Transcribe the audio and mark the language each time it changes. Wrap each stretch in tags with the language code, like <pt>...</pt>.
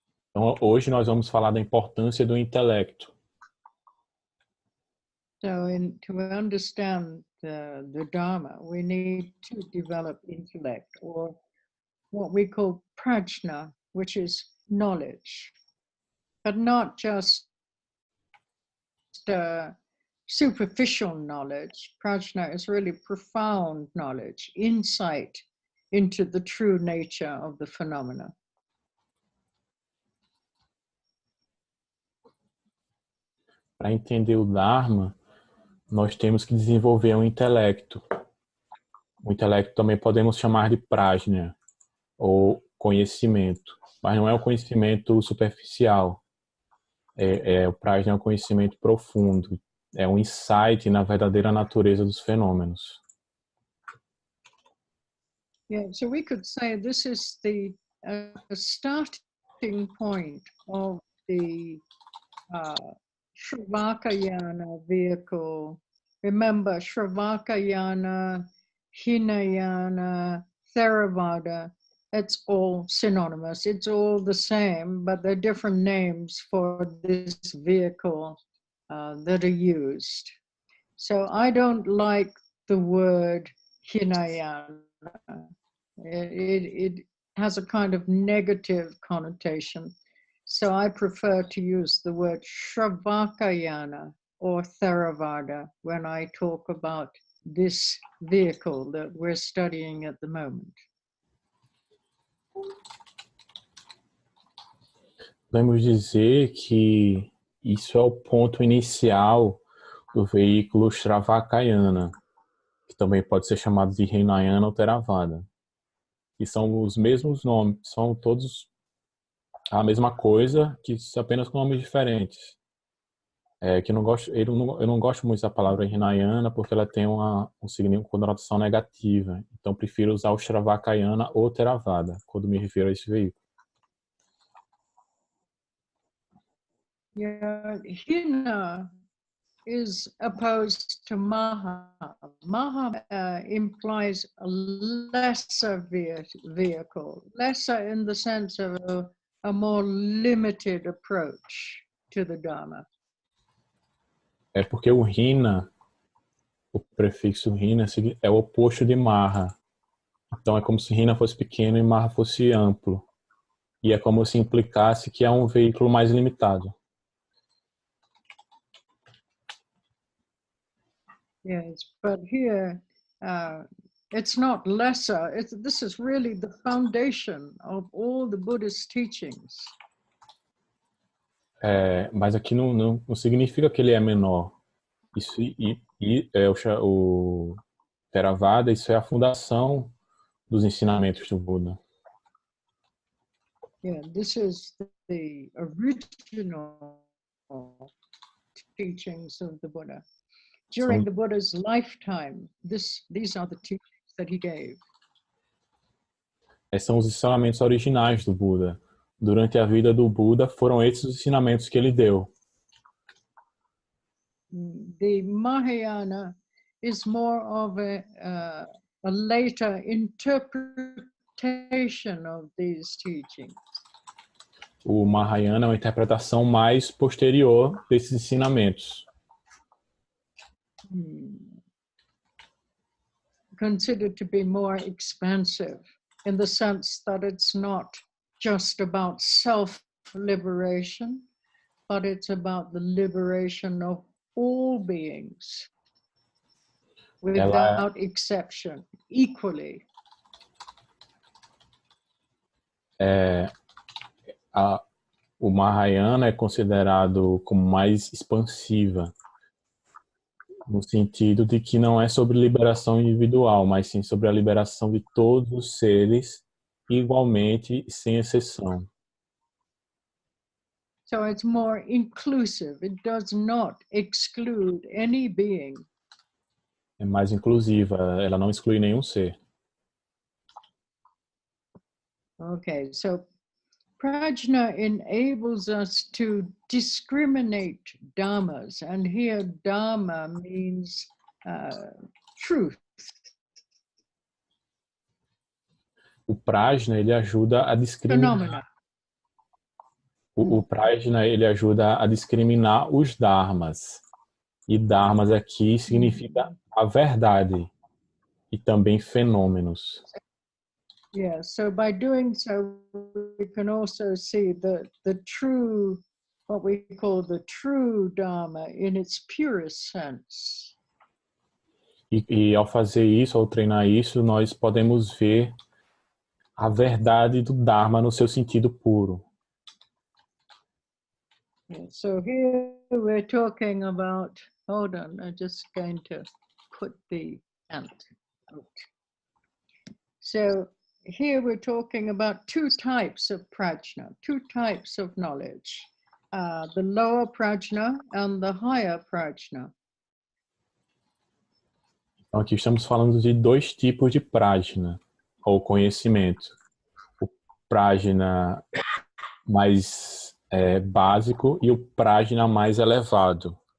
<pt>Então, hoje nós vamos falar da importância do intelecto.</pt> <en>So to understand the Dharma, we need to develop intellect, or what we call prajna, which is knowledge, but not just superficial knowledge. Prajna is really profound knowledge, insight into the true nature of the phenomena.</en> <pt>Para entender o Dharma, nós temos que desenvolver um intelecto. O intelecto também podemos chamar de prajna, ou conhecimento, mas não é o conhecimento superficial. O prajna é um conhecimento profundo, é um insight na verdadeira natureza dos fenômenos.</pt> <en>Yeah, so we could say this is the starting point of the Shravakayana vehicle. Remember, Shravakayana, Hinayana, Theravada, it's all synonymous. It's all the same, but they're different names for this vehicle that are used. So I don't like the word Hinayana. It has a kind of negative connotation. So I prefer to use the word Shravakayana or Theravada when I talk about this vehicle that we're studying at the moment.</en> <pt>Podemos dizer que isso é o ponto inicial do veículo Shravakayana, que também pode ser chamado de Hinayana ou Theravada. Que são os mesmos nomes, são todos a mesma coisa, que apenas com nomes diferentes. Que eu não gosto muito da palavra Hinayana porque ela tem uma conotação negativa. Então prefiro usar o Shravakayana ou Theravada quando me refiro a esse veículo.</pt> <en>Yeah, Hina is opposed to Maha. Maha implies a lesser vehicle, lesser in the sense of a more limited approach to the Dharma.</en> <pt>É porque o Hina, o prefixo Hina, é o oposto de Maha. Então é como se Hina fosse pequeno e Maha fosse amplo. E é como se implicasse que é um veículo mais limitado.</pt> <en>Yes, but here it's not lesser. This is really the foundation of all the Buddhist teachings.</en> <pt>Mas aqui não significa que ele é menor. Isso o Theravada, isso é a fundação dos ensinamentos do Buda.</pt> <en>Yeah, this is the original teachings of the Buddha. During the Buddha's lifetime, these are the teachings that he gave.</en> <pt>São os ensinamentos originais do Buda. Durante a vida do Buda, foram esses os ensinamentos que ele deu.</pt> <en>The Mahayana is more of a later interpretation of these teachings.</en> <pt>O Mahayana é uma interpretação mais posterior desses ensinamentos.</pt> <en>Considered to be more expansive in the sense that it's not just about self-liberation, but it's about the liberation of all beings without exception, equally.</en> <pt>O Mahayana é considerado como mais expansiva, no sentido de que não é sobre liberação individual, mas sim sobre a liberação de todos os seres igualmente, sem exceção.</pt> <en>So it's more inclusive. It does not exclude any being.</en> <pt>É mais inclusiva, ela não exclui nenhum ser.</pt> <en>Okay, so prajna enables us to discriminate dhammas, and here dhamma means truth.</en> <pt>O prajna, ele ajuda a discriminar.</pt> <en>Phenomena.</en> <pt>O prajna, ele ajuda a discriminar os dharmas. E dharmas aqui significa a verdade e também fenômenos.</pt> <en>Yeah, so by doing so, we can also see the true, what we call the true Dharma in its purest sense.</en> <pt>E ao fazer isso, ao treinar isso, nós podemos ver a verdade do Dharma no seu sentido puro.</pt> <en>Yeah, so here we're talking about, hold on, I'm just going to put the ant out. So here we're talking about two types of prajna, two types of knowledge, the lower prajna and the higher prajna.</en> <pt>Então aqui estamos falando de dois tipos de prajna, ou conhecimento. O prajna mais básico e o prajna mais elevado.</pt>